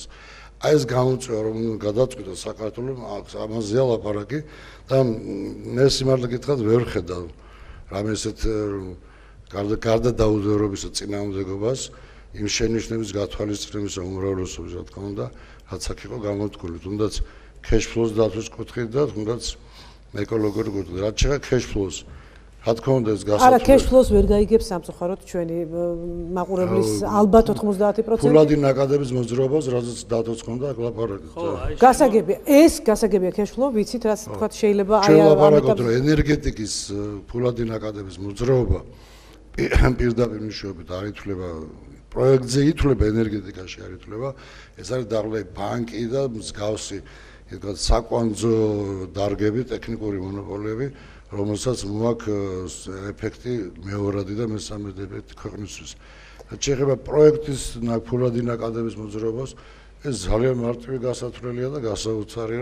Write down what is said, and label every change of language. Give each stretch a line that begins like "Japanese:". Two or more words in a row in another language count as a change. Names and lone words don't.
Georgian: აი ეს გამოწვევა რომ გადაწყვიტა საქართველოს ამაზეა ლაპარაკი და მე სიმართლე გითხრათ ვერ ხედავ რამე ესეთ გარდა დაუდევრობისა წინააღმდეგობას იმ შენიშვნების გათვალისწინებისა უმრავლესობის რა თქმა უნდა რაც აქ იყო გამოთქმული თუნდაც cash-flow-ს დაცვის კუთხით და თუნდაც ეკოლოგიური კუთხით რაც შეეხება cash-flow-ს რა თქმა უნდა ეს გასაწევი არა cash-flow-ს ვერ გაიგებს სამწუხაროდ ჩვენი მაყურებლის ალბათ 90%. ფულადი ნაკადების მოძრაობას რასაც დათოცხონდა აქ ლაპარაკით. გასაგებია ეს გასაგებია cash-flow ვიცით რაც თქვა შეიძლება აი ამ ეტაპზე რომ ენერგეტიკის ფულადი ნაკადების მოძრაობა პირდაპირ მნიშვნელობით არ ითვლება პროექტზე ითვლება ენერგეტიკაში არ ითვლება ეს არის დაღლე ბანკი და მსგავსი იგივე საკვანძო დარგები ტექნიკური მონოპოლიები რომელსაც მოაქვს ეფექტი მეორადი და მესამედი ეფექტი ქვეყნისთვის შეიძლება პროექტის ფულადი ნაკადების მოძრაობას ეს ძალიან მარტივი გასათვლელია და გასაოცარია